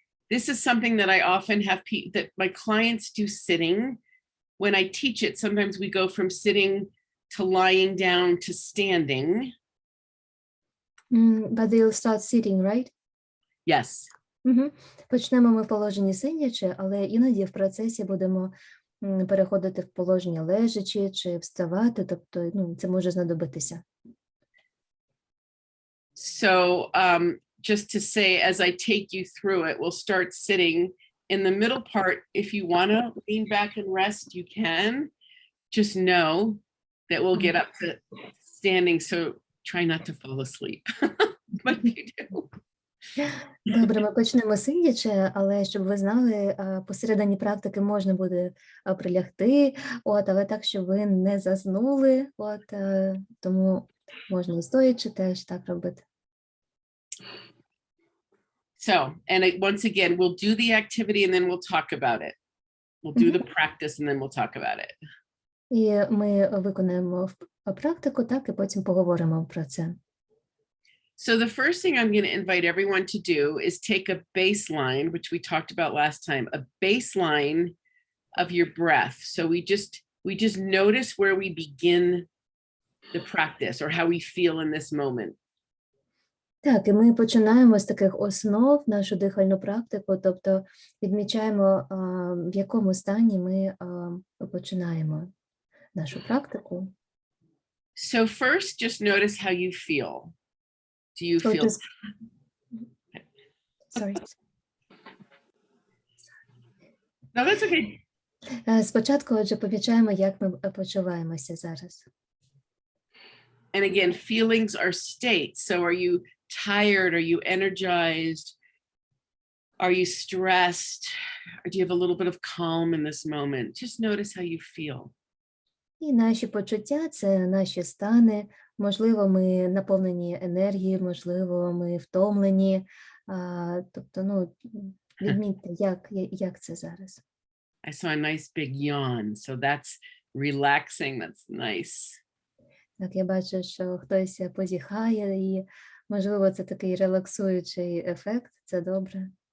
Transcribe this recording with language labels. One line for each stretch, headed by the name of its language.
English: This is something that I often have that my clients do sitting. When I teach it, sometimes we go from sitting to lying down to standing. But they'll start sitting, right? Yes.
Ukrainian: Почнемо ми в положенні сидячи, але іноді в процесі будемо переходити в положення лежачи чи вставати, тобто це може знадобитися.
English: So just to say, as I take you through it, we'll start sitting. In the middle part, if you want to lean back and rest, you can. Just know that we'll get up to standing, so try not to fall asleep. But you do.
Ukrainian: Добре, ми почнемо сидячи, але щоб ви знали, посередині практики можна буде прилягти, але так, щоб ви не заснули, тому можна і стоячи теж так робити.
English: So, and once again, we'll do the activity and then we'll talk about it. We'll do the practice and then we'll talk about it.
Ukrainian: І ми виконаємо практику, так, і потім поговоримо про це.
English: So the first thing I'm going to invite everyone to do is take a baseline, which we talked about last time, a baseline of your breath. So we just notice where we begin the practice or how we feel in this moment.
Ukrainian: Так, і ми починаємо з таких основ нашу дихальну практику, тобто відмічаємо, в якому стані ми починаємо нашу практику.
English: So first, just notice how you feel. Do you feel? Sorry. No, that's okay.
Ukrainian: Спочатку, отже, помічаємо, як ми почуваємося зараз.
English: And again, feelings are states. So are you tired? Are you energized? Are you stressed? Or do you have a little bit of calm in this moment? Just notice how you feel.
Ukrainian: І наші почуття – це наші стани. Можливо, ми наповнені енергією, можливо, ми втомлені. Тобто, відмітьте, як це зараз.
English: I saw a nice big yawn, so that's relaxing, that's nice.
Ukrainian: Так, я бачу, що хтось позіхає, і, можливо, це такий релаксуючий ефект, це добре.